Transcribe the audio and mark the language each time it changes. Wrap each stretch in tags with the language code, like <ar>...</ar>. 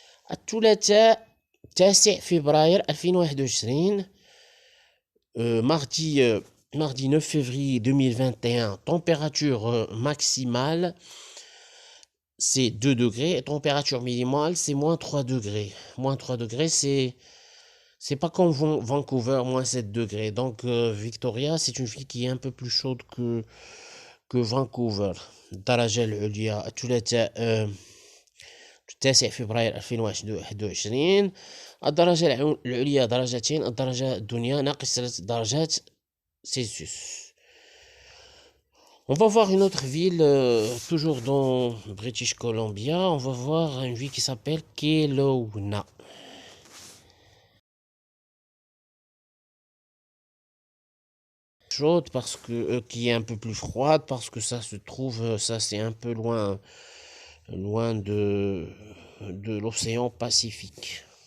<ar>الثلاثاء</ar> <fr>9 février 2021 mardi 9 février 2021 température maximale c'est 2 degrés et température minimale c'est moins 3 degrés. Moins 3 degrés c'est pas comme Vancouver, moins 7 degrés. Donc Victoria c'est une ville qui est un peu plus chaude que Vancouver.</fr> <ar>الدرجة العليا الثلاثاء 9 فبراير 2021 الدرجة العليا درجتين الدرجة الدنيا ناقص 3 درجات سلسيوس.</ar> <fr>On va voir une autre ville, toujours dans British Columbia. On va voir une ville qui s'appelle Kelowna. Chaude parce que qui est un peu plus froide parce que ça se trouve, ça c'est un peu loin de l'océan Pacifique.</fr>